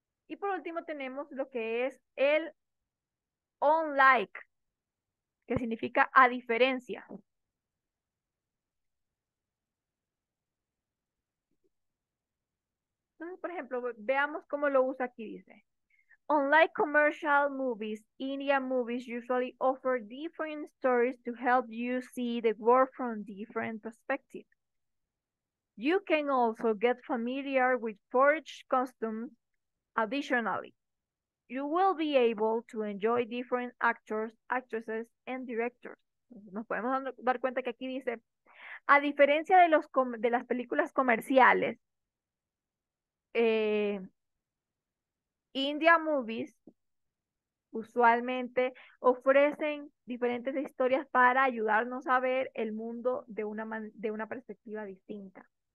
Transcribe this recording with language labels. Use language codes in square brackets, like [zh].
[es] Y por último tenemos lo que es el unlike, que significa a diferencia. Entonces, por ejemplo, veamos cómo lo usa aquí, dice. [en] Unlike commercial movies, Indian movies usually offer different stories to help you see the world from different perspectives. You can also get familiar with foreign customs. Additionally, you will be able to enjoy different actors, actresses, and directors. [es] Nos podemos dar cuenta que aquí dice, a diferencia de, de las películas comerciales, eh, India Movies usualmente ofrecen diferentes historias para ayudarnos a ver el mundo de una perspectiva distinta.